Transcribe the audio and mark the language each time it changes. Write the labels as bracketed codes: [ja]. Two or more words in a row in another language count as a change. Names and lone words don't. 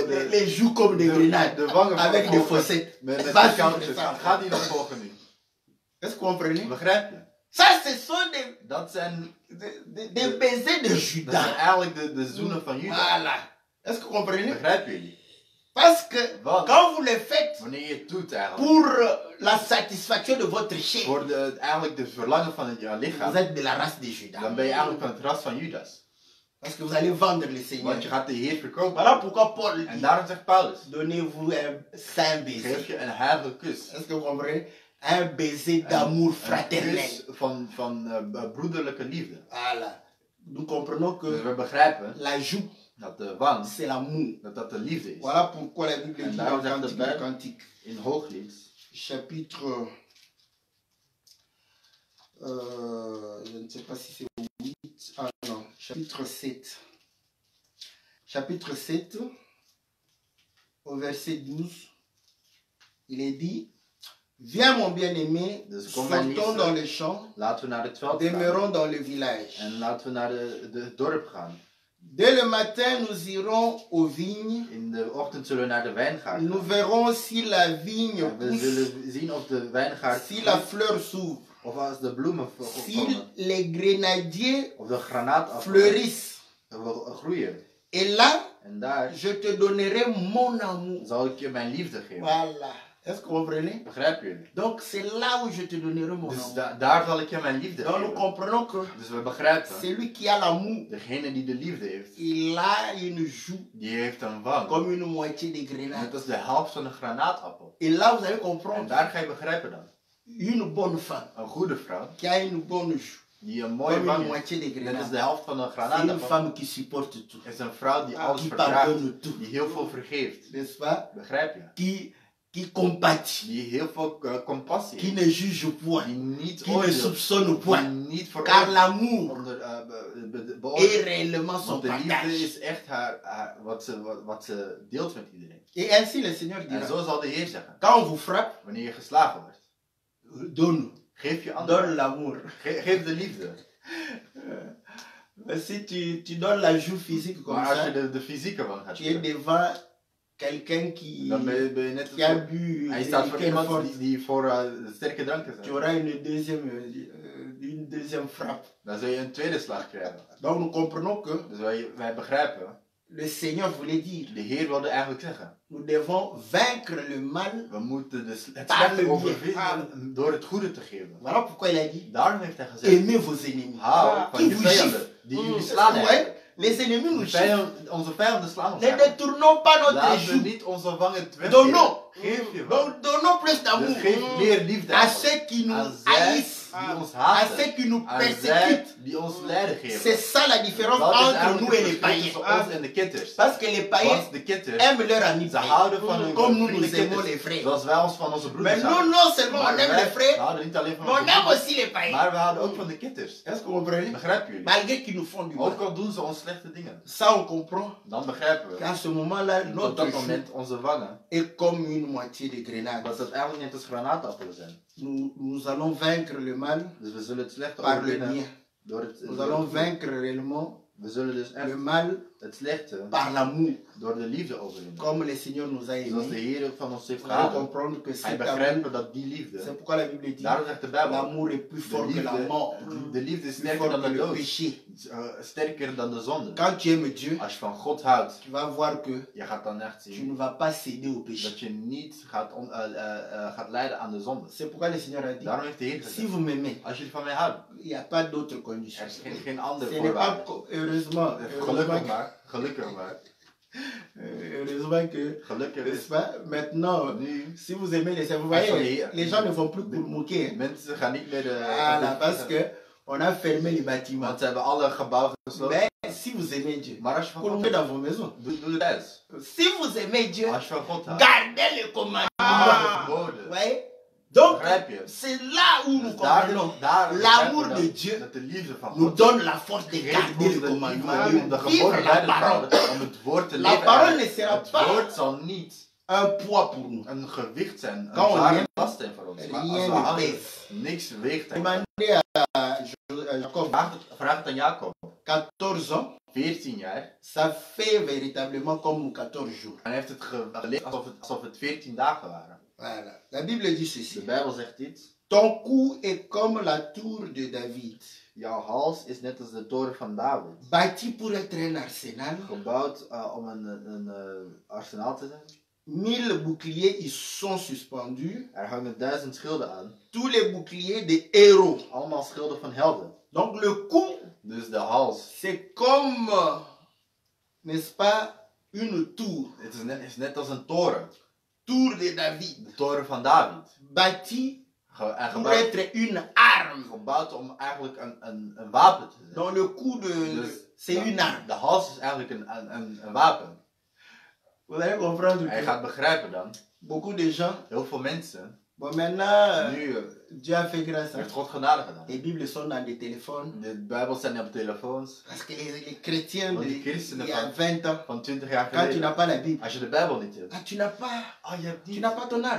[fr] les joues comme des grenades. [nl] de wangen [fr] Avec des [nl] volgen. [fr] fossettes. [nl] Met [fr] Va de suivre [nl] koudjes. [fr] ça. [nl] Ga die nog volgen nu. [fr] Est-ce que vous comprenez? [nl] Begrijp je? [fr] Ça, ce sont [nl] Dat zijn, [fr] des baisers de [nl] dat zijn [fr] Judas. [nl] eigenlijk de zoenen van Judas. [fr] Voilà. Est-ce que vous comprenez? [nl] Begrijpen jullie? [fr] Parce que [nl] Want [fr] quand vous le faites [nl] wanneer je het doet eigenlijk, [fr] pour la satisfaction de votre chair, [nl] voor eigenlijk de verlangen van je [fr] vous [nl] lichaam, [fr] êtes de la race de Judas. [nl] dan ben je eigenlijk van het ras van Judas. [fr] Parce que vous allez vendre le Seigneur. [nl] Want je gaat de Heer verkopen. [fr] Voilà pourquoi Paul [nl] En [fr] dit, [nl] daarom zegt Paulus, [fr] donnez-vous un saint [nl] geef [fr] baiser. [nl] je een heilige kus. [fr] Est-ce que vous comprenez? Un baiser d'amour [nl] Een [fr] fraternel. [nl] kus van broederlijke liefde. [fr] Voilà. Nous comprenons [nl] Dus [fr] que [nl] we begrijpen [fr] la joue, [nl] dat de wang, [fr] c'est l'amour. [nl] dat de liefde is. [fr] Voilà pourquoi la Bible [nl] En [fr] dit [nl] daarom [fr] dans [nl] zegt de [fr] Cantique des [nl] Bijbel [fr] Cantiques, [nl] in Hooglied, [fr] chapitre, je ne sais pas si c'est 8, ah non, chapitre 7. Chapitre 7, au verset 12, il est dit, viens mon bien-aimé, [nl] Dus kom mijn [fr] sortons [nl] liefste, [fr] dans les champs, [nl] laten we naar het veld gaan. [fr] demeurons dans le village. [nl] En laten we naar het dorp gaan. [fr] Dès le matin, nous irons aux vignes. [nl] In de ochtend zullen we naar de wijngaard [fr] Nous [nl] gaan. [fr] verrons si la vigne [nl] En we [fr] pousse, [nl] zullen zien of de wijngaard [fr] si la fleur s'ouvre, [nl] of als de bloemen [fr] si [nl] komen. [fr] les grenadiers [nl] Of de granaat [fr] fleurissent. [nl] groeien. [fr] Et là, [nl] En daar [fr] je te donnerai mon amour. [nl] zal ik je mijn liefde geven. [fr] Voilà. Est-ce que vous comprenez? [nl] Begrijpen jullie? [fr] Donc c'est là où je te donnerai mon [nl] Dus [fr] amour. [nl] daar zal ik je mijn liefde [fr] Donc nous [nl] geven. [fr] comprenons que [nl] Dus we begrijpen, [fr] celui qui a l'amour, [nl] degene die de liefde heeft, [fr] il a une joue [nl] die heeft een wang. [fr] comme une moitié de [nl] Net [fr] grenade. [nl] als de helft van een granaatappel. [fr] Et là, vous allez [nl] En [fr] comprendre. [nl] daar ga je begrijpen dan. [fr] Une bonne femme [nl] Een goede vrouw, [fr] qui a une bonne joue, [nl] die een mooie [fr] comme [nl] wang [fr] une [nl] heeft, [fr] moitié des [nl] net is [fr] grenades, [nl] de helft van een [fr] c'est [nl] granaat [fr] une [nl] daarvan, [fr] femme qui supporte tout, [nl] is een vrouw die alles [fr] qui [nl] verdraagt, [fr] pardonne tout, [nl] die heel veel vergeeft. [fr] n'est-ce pas? [nl] Begrijp je? [fr] Qui compatit, [nl] Die heel veel compassie [fr] qui [nl] heeft. [fr] ne juge point, [nl] Die niet [fr] qui ne [nl] oordeelt. [fr] soupçonne [nl] Die [fr] point, [nl] niet [fr] car [nl] veroordeelt. [fr] l'amour [nl] Onder, [fr] est [nl] beoordeelt. [fr] réellement son [nl] Want de liefde [fr] partage. [nl] is echt wat ze deelt met iedereen. [fr] Et ainsi le Seigneur [nl] En [fr] dira, [nl] zo zal de Heer zeggen. [fr] quand on vous frappe, [nl] Wanneer je geslagen wordt, [fr] donne, [nl] geef je [fr] donne [nl] anderen. [fr] l'amour. [nl] Geef de liefde. [fr] Mais si tu donnes la joue physique comme [nl] Maar als [fr] ça, [nl] je de fysieke wang gaat [fr] tu es [nl] geven, [fr] devant quelqu'un qui [nl] dan ben je net [fr] a [nl] als [fr] bu [nl] hij staat voor [fr] des [nl] iemand [fr] fortes. [nl] die voor sterke dranken [fr] Tu [nl] zijn. [fr] auras une deuxième frappe. [nl] Dan zul je een tweede slag krijgen. [fr] Donc nous comprenons que [nl] Dus wij begrijpen, [fr] le Seigneur voulait dire, [nl] de Heer wilde eigenlijk zeggen, [fr] nous devons vaincre le mal. [nl] we moeten het [fr] Par [nl] slechte [fr] le [nl] overwinnen door het goede te geven. [fr] Voilà pourquoi il a dit, [nl] Daarom heeft hij gezegd, [fr] aimez vos ennemis. [nl] hou van [fr] Qui [nl] je [fr] vous gifle. [nl] vijanden, die jullie slaan [fr] Ouais, [nl] eigenlijk. [fr] les ennemis nous giflent. [nl] Onze vijanden slaan ons [fr] Ne [nl] eigenlijk. [fr] détournons pas notre [nl] Laten we [fr] joue. [nl] niet onze wangen weggeven. [fr] Donnons. [nl] Geef je wang. [fr] Donc donnons plus d'amour [nl] Dus geef meer liefde [fr] à [nl] aan [fr] ceux qui nous [nl] aan zij [fr] haïssent, [nl] die ons [fr] à [nl] haten, [fr] ceux qui nous [nl] aan [fr] persécutent. [nl] zij die ons lijden [fr] C'est [nl] geven. [fr] ça la différence [nl] Dat is [fr] entre [nl] eigenlijk [fr] nous [nl] het [fr] et les [nl] verschil [fr] païens. [nl] tussen ons en de kitters. [fr] Parce que les païens [nl] Want de kitters, [fr] aiment leur ami [nl] ze [fr] païen. [nl] houden van hun [fr] Comme nous, nous [nl] vrienden [fr] aimons les [nl] kitters, [fr] frères. [nl] zoals wij ons van onze broeders [fr] Mais nous, [nl] houden. [fr] non seulement on [nl] Maar [fr] aime [nl] wij [fr] les frères, [nl] houden niet alleen van [fr] mais on [nl] onze [fr] aime [nl] broeders, [fr] aussi les païens. [nl] maar we houden ook van de kitters. [fr] Est-ce que vous comprenez? [nl] Begrijpen jullie? [fr] Malgré qu'ils nous font du mal. [nl] Ook al doen ze ons slechte dingen, [fr] Ça, on comprend [nl] dan begrijpen we [fr] qu'à ce moment-là, [nl] dat op [fr] notre [nl] dat [fr] joue [nl] moment onze wangen, [fr] est comme une moitié de grenade. [nl] dat het eigenlijk net als granaatappelen zijn. [fr] Nous allons vaincre le mal [nl] Dus we zullen het slechte [fr] par le [nl] overwinnen [fr] bien. [nl] door het, [fr] Nous [nl] door [fr] allons [nl] het [fr] vaincre réellement [nl] we zullen dus [fr] le [nl] echt [fr] mal [nl] het slechte [fr] par l'amour. [nl] door de liefde overwinnen. [fr] Comme le Seigneur nous a [nl] Zoals de [fr] aimés. [nl] Heer van ons heeft [fr] Vous allez [nl] gehouden. [fr] comprendre que [nl] Hij [fr] cet amour, [nl] begrijpt dat die liefde, [fr] c'est pourquoi la Bible dit [nl] daarom zegt de Bijbel, [fr] l'amour est plus fort que la mort, [nl] de liefde is [fr] plus [nl] sterker [fr] fort [nl] dan [fr] que [nl] de [fr] le [nl] dood, [fr] péché. [nl] sterker dan de zonde. [fr] Quand tu aimes Dieu, [nl] Als je van God houdt, [fr] tu vas voir que [nl] je gaat dan echt [fr] tu [nl] zien [fr] ne vas pas céder au péché. [nl] dat je niet gaat lijden aan de zonde. [fr] C'est pourquoi le Seigneur a dit, [nl] Daarom heeft de Heer [fr] si [nl] gezegd, [fr] vous m'aimez, [nl] als jullie van mij houden, [fr] il n'y a pas d'autre condition. [nl] er is geen andere [fr] Ce n'est pas, [nl] voorwaarde. [fr] heureusement, [nl] Gelukkig maar. [fr] heureusement que, [nl] Gelukkig [fr] n'est-ce [nl] is [fr] pas, maintenant, [nl] nu, [fr] si vous aimez les vous voyez, [nl] Als je- [fr] les gens ne vont plus pour moquer. [nl] mensen gaan niet meer de... [fr] Voilà, parce que on a fermé les bâtiments. [nl] Want ze hebben alle gebouwen gesloten. [fr] Mais si vous aimez Dieu, [nl] Maar als je van God [fr] continuez [nl] houdt, [fr] dans vos maisons. [nl] doe het thuis. [fr] Si vous aimez Dieu, [nl] Als je van God houdt, [fr] gardez les commandements. [nl] de woorden. [fr] Vous voyez? Donc, [nl] Begrijp je? [fr] c'est là où nous [nl] Dus daar [fr] comprenons. [nl] begrijpen [fr] L'amour [nl] we [fr] de [nl] dat- [fr] Dieu [nl] dat de liefde van [fr] nous [nl] God [fr] donne la force de [nl] geeft [fr] garder [nl] ons [fr] les [nl] de liefde [fr] commandements, [nl] om de [fr] de vivre [nl] geboden [fr] la [nl] bij te [fr] parole. [nl] houden, om het woord te [fr] La [nl] leven. [fr] parole [nl] En [fr] ne sera [nl] het [fr] pas [nl] woord zal niet [fr] un poids pour nous. [nl] een gewicht zijn, een [fr] Quand on [nl] zware [fr] aime, [nl] last zijn voor ons. Maar als [fr] Rien [nl] we [fr] ne [nl] houden, [fr] pèse. [nl] niks weegt. [fr] Demandez à Jacob, [nl] Vraag het aan Jacob. [fr] 14 ans, [nl] 14 jaar. [fr] ça fait véritablement comme 14 jours. [nl] En hij heeft het geleefd alsof het 14 dagen waren. [fr] Voilà. La Bible dit [nl] De [fr] ceci. [nl] Bijbel zegt dit. [fr] Ton cou est comme la tour de David, [nl] Jouw hals is net als de toren van David. [fr] bâti pour être un arsenal. [nl] Gebouwd om een arsenaal te zijn. [fr] 1000 boucliers y sont suspendus. [nl] Er hangen 1000 schilden aan. [fr] Tous les boucliers des héros. [nl] Allemaal schilden van helden. [fr] Donc le cou, [nl] Dus de hals. [fr] c'est comme, n'est-ce pas, une tour. [nl] Het is net als een toren. [fr] Tour de David. [nl] De toren van David. [fr] Bâti [nl] En [fr] pour être une arme. [nl] gebouwd om eigenlijk een wapen te zijn. [fr] Donc le cou, c'est une arme. [nl] De hals is eigenlijk een wapen. [fr] Vous allez comprendre [nl] Hij [fr] que [nl] gaat begrijpen dan. [fr] beaucoup de gens, [nl] Heel veel mensen. [fr] bon maintenant, [nl] Nu [fr] Dieu a fait grâce à [nl] heeft God genade gedaan. [fr] les Bibles sont dans des téléphones. [nl] De Bijbel staat op telefoons. [fr] Parce que les chrétiens [nl] Want [fr] de, [nl] die christenen [fr] il y a [nl] van- [fr] 20 ans, [nl] Van 20 jaar [fr] quand tu [nl] geleden. [fr] n'as pas la Bible, [nl] Als je de Bijbel niet hebt. [fr] ah, tu n'as pas, [nl] Oh, je hebt [fr] tu [nl] niet. [fr] n'as pas ton arme.